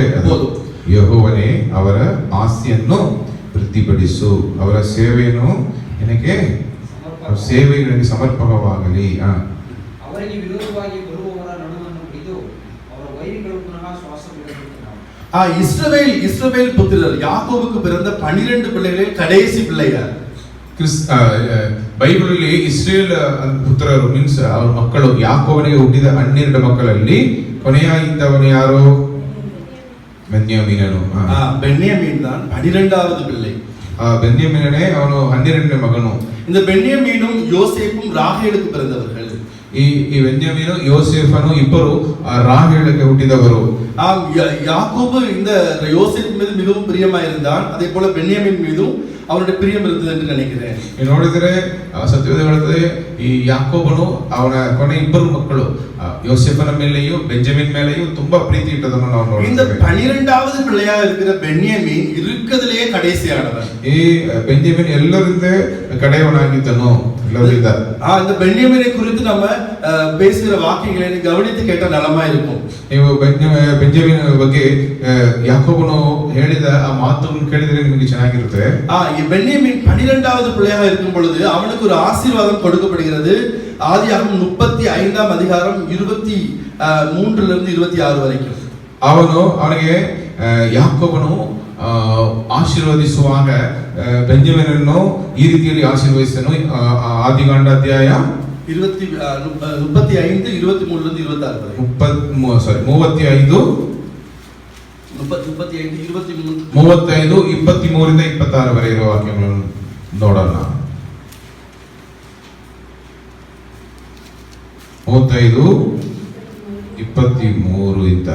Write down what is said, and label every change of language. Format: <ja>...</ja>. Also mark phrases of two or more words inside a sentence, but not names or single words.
<kn>ಅದು ಯೆಹೋವನೇ ಅವರ ಆಸ್ತಿಯನ್ನು ವೃದ್ಧಿಪಡಿಸು, ಅವರ ಸೇವೆಯನ್ನು ನಿನಗೆ ಸಮರ್ಪಕವಾಗಲಿ. ಅವರಿಗೆ ವಿರೋಧವಾಗಿ ಬರುವವರ ನಡುವನ್ನು ಮುರಿದು ಅವರ ವೈರಿಗಳು ಪುನಃ ಶ್ವಾಸ ಬಿಡಬೇಕು.</kn> <ta>இஸ்ரவேல் புத்திரர் யாக்கோபுக்கு பிறந்த 12 பிள்ளைகளில் கடைசி பிள்ளையார்.</ta> <kn>ಬೈಬಲಲ್ಲಿ ಇಸ್ರೇಲ್ ಪುತ್ರರು ಮೀನ್ಸ್ ಅವರ ಮಕ್ಕಳು, ಯಾಕೋಬನಿಗೆ ಹುಟ್ಟಿದ 12 ಮಕ್ಕಳಲ್ಲಿ ಕೊನೆಯಾಗಿದ್ದವನು ಯಾರು? ಬೆನ್ಯಾಮೀನನು.</kn> <ta>பென்யமீன் தான் 12வது பிள்ளை.</ta> <kn>ಬೆನ್ಯಾಮೀನನೇ ಅವನು 12ನೇ ಮಗನು.</kn> <ta>இந்த பென்யமீனும் யோசேப்பும் ராகேலுக்கு பிறந்தவர்கள்.</ta> <kn>ಈ ಬೆನ್ಯಾಮೀನು ಯೋಸೇಫನು ಇಬ್ಬರು ರಾಹೇಲಕ್ಕೆ ಹುಟ್ಟಿದವರು.</kn> <ta>யாக்கோபு இந்த யோசேப் மீது மிகவும் பிரியமா இருந்தான். அதே போல பென்யமீன் மீதும் அவனுடைய பிரியம் இருந்தது என்று நினைக்கிறேன்.</ta> <kn>ನೋಡಿದರೆ ಸತ್ಯವೇದ ಹೇಳುತ್ತದೆ ಈ ಯಾಕೋಬನು ಅವನ ಕೊನೆ ಇಬ್ಬರು ಮಕ್ಕಳು ಯೋಸೇಫನ ಮೇಲೆಯೂ ಬೆಂಜಮಿನ್ ಮೇಲೆಯೂ ತುಂಬಾ ಪ್ರೀತಿ ಇಟ್ಟದನ್ನು ನಾವು ನೋಡ್ತೇವೆ.</kn> <ta>இந்த 12வது பிள்ளையா இருக்கிற பென்யமீன் இருக்கிறதுலயே கடைசியானவன்.</ta> <kn>ಈ ಬೆಂಜಮಿನ್ ಎಲ್ಲರಿಂದ ಕಡೆಯವನಾಗಿದ್ದನು. ಎಲ್ಲರಿಂದ</kn> <ta>இந்த பென்யமீனை குறித்து நம்ம பேசுகிற வாக்கியங்களை கவனித்து கேட்டா நலமா இருக்கும்.</ta> <kn>ನೀವು ಬೆಂಜಮಿನ್ ಬಗ್ಗೆ ಯಾಕೋಬನು ಹೇಳಿದ ಆ ಮಾತನ್ನು ಕೇಳಿದ್ರೆ ನಿಮಗೆ ಚೆನ್ನಾಗಿರುತ್ತೆ.</kn> <ta>பென்யமீன் 12வது பிள்ளையாக இருக்கும் பொழுது அவனுக்கு ஒரு ஆசீர்வாதம் கொடுக்கப்படுகிறது. ஆதியாகமம் 35ஆம் அதிகாரம் 23 இருந்து 26 வரைக்கும்.</ta> <kn>ಅವನಿಗೆ ಯಾಕೋಬನು ಆಶೀರ್ವದಿಸುವಾಗ ಬೆಂಜಮಿನನ್ನು ಈ ರೀತಿಯಲ್ಲಿ ಆಶೀರ್ವದಿಸನು. ಆದಿಕಾಂಡ ಅಧ್ಯಾಯ</kn> <ta>35 23 இருந்து 26 வரை.</ta> <kn>35 23ರಿಂದ 26 ವರೆ ಇರುವ ವಾಕ್ಯಗಳನ್ನು ನೋಡೋಣ. 35 23 ಇಂದ</kn>